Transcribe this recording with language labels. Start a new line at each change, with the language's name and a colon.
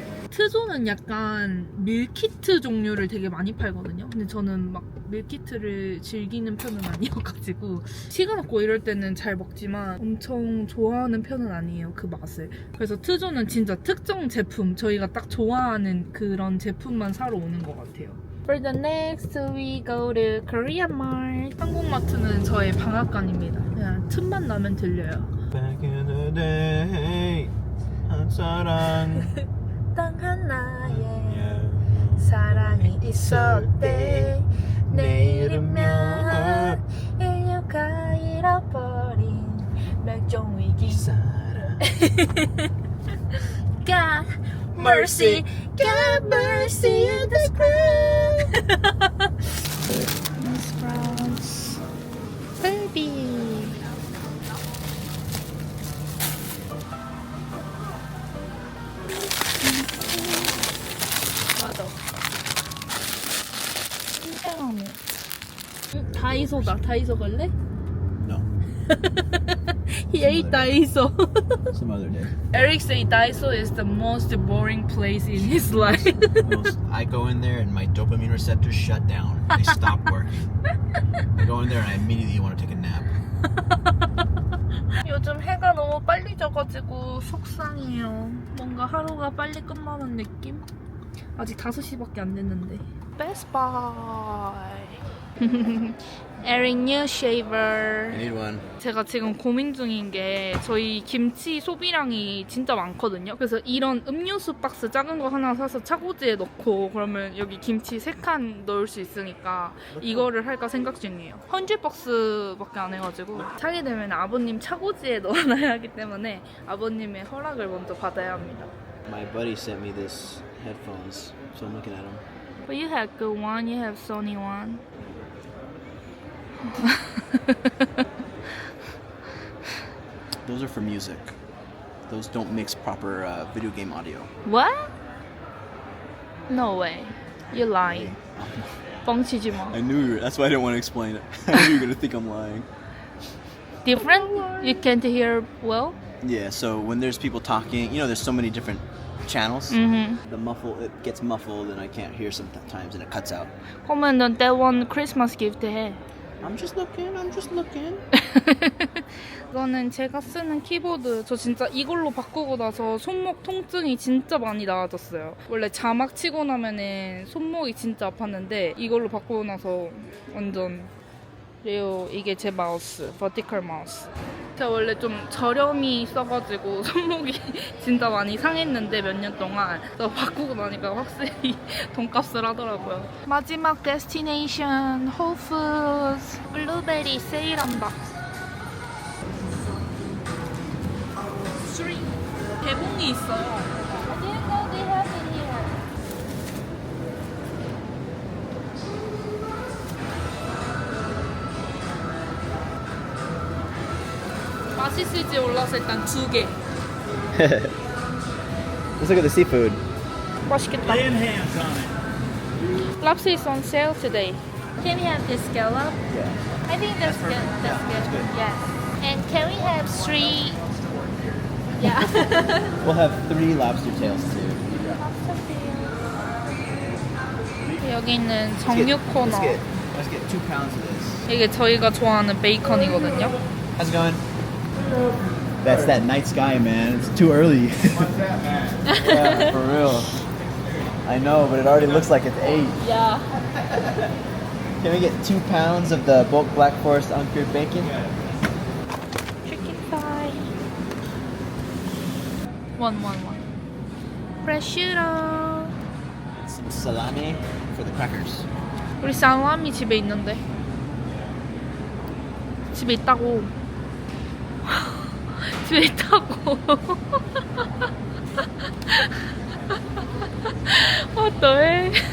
Korean: 트조는 약간 밀키트 종류를 되게 많이 팔거든요. 근데 저는 막 밀키트를 즐기는 편은 아니어가지고 시간 없고 이럴 때는 잘 먹지만 엄청 좋아하는 편은 아니에요, 그 맛을. 그래서 트조는 진짜 특정 제품, 저희가 딱 좋아하는 그런 제품만 사러 오는 것 같아요.
English: For the next we go to Korean Mart.
Korean: 한국마트는 저의 방앗간입니다. 그냥 틈만 나면 들려요.
English: Back in the day,
Korean: 한 사랑. 딱 하나의 사랑이 있었대. 내일이면 인류가 잃어버린 멸종위기. 사랑.
English: God mercy, God mercy in the ground. Miss France, baby.
Korean: 맞아. 신기하네. 다이소다. 다이소 갈래?
English: No. He ate Daiso. Some other day. Eric say Daiso is the most boring place in his life. I go in there and my dopamine receptors shut down. They stop working. I go in there and I immediately want to take a nap.
Korean: 요즘 해가 너무 빨리 져가지고 속상해요. 뭔가 하루가 빨리 끝나는 느낌? 아직 5시밖에 안 됐는데. Best Buy.
English: Eric new shaver. I need one.
Korean: 제가 지금 고민 중인 게 저희 김치 소비량이 진짜 많거든요. 그래서 이런 음료수 박스 작은 거 하나 사서 차고지에 넣고 그러면 여기 김치 3칸 넣을 수 있으니까 이거를 할까 생각 중이에요. 100박스밖에 안 해가지고 사게 되면 아버님 차고지에 넣어놔야 하기 때문에 아버님의 허락을 먼저 받아야 합니다.
English: My buddy sent me this headphones, so I'm looking at them. But you have good one, you have Sony one. Those are for music. Those don't mix proper video game audio. What? No way. You're lying.
Korean: 뻥치지 마.
English: I knew you were, that's why I didn't want to explain it. I knew you were going to think I'm lying. Different? You can't hear well? Yeah, so when there's people talking, you know, there's so many different channels. Mm-hmm. The muffle, it gets muffled and I can't hear sometimes and it cuts out.
Korean: 그러면
English: that one Christmas gift 해. I'm just looking.
Korean: 이거는 제가 쓰는 키보드. 저 진짜 이걸로 바꾸고 나서 손목 통증이 진짜 많이 나아졌어요. 원래 자막 치고 나면은 손목이 진짜 아팠는데 이걸로 바꾸고 나서 완전 그리고 이게 제 마우스, 버티컬 마우스. 제가 원래 좀 저렴이 써가지고 손목이 진짜 많이 상했는데 몇 년 동안 저 바꾸고 나니까 확실히 돈값을 하더라고요. 마지막 데스티네이션 홀푸드 블루베리 세일한다. 개봉이 있어요.
English: I didn't know they have it here.
Korean: 맛있을지 몰라서 일단 2개.
English: Let's look at the seafood.
Korean: 맛있겠다.
English: Lobster is on sale today. Can we have this scallop? Yeah. I think that's good. That's good. Yes. And can we have 3? Yeah. We'll have 3 lobster tails too.
Korean: 여기는 정육 코너.
English: Let's get 2 pounds of this.
Korean: 이게 저희가 좋아하는 베이컨이거든요.
English: How's it going? That's that night sky, man. It's too early. Yeah, for real. I know, but it already looks like it's 8. Yeah. Can we get 2 pounds of the bulk Black Forest uncured bacon? Chicken thigh. One. Prosciutto. Some salami for the crackers.
Korean: 우리 살라미 집에 있는데. 집에 있다고. 집에 있다고. 어떠해?